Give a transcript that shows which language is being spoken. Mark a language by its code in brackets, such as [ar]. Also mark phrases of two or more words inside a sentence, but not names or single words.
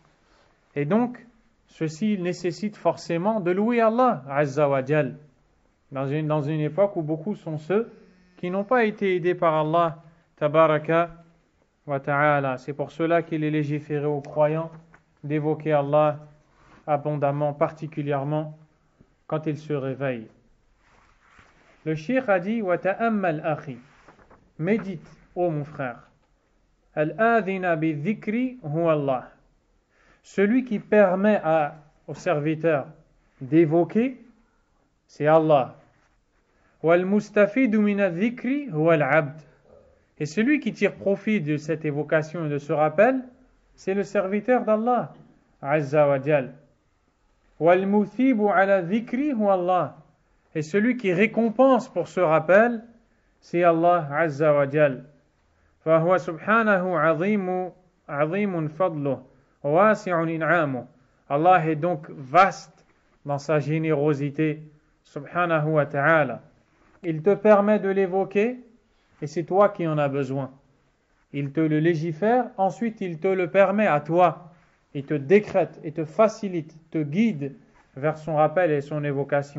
[fr] Et donc, ceci nécessite forcément de louer Allah [ar] عز وجل [fr] dans une époque où beaucoup sont ceux qui n'ont pas été aidés par Allah [ar] تبارك وتعالى. [fr] C'est pour cela qu'il est légiféré aux croyants d'évoquer Allah abondamment, particulièrement quand ils se réveillent. Le cheikh a dit [ar] وتأمل أخي, [fr] médite, ô mon frère, [ar] الآذن بذكره هو الله. [fr] Celui qui permet au serviteur d'évoquer, c'est Allah. [ar] والمستفيد من الذكر هو العبد. [fr] Et celui qui tire profit de cette évocation et de ce rappel, c'est le serviteur d'Allah [ar] عز وجل. والمثيب على ذكره هو الله. [fr] Et celui qui récompense pour ce rappel, c'est Allah [ar] عز وجل. فهو سبحانه عظيم فضله واسع إنعامه. [fr] Allah est donc vaste dans sa générosité, [ar] سبحانه وتعالى. [fr] Il te permet de l'évoquer, et c'est toi qui en as besoin. Il te le légifère, ensuite il te le permet à toi. Il te décrète, et te facilite, te guide vers son rappel et son évocation.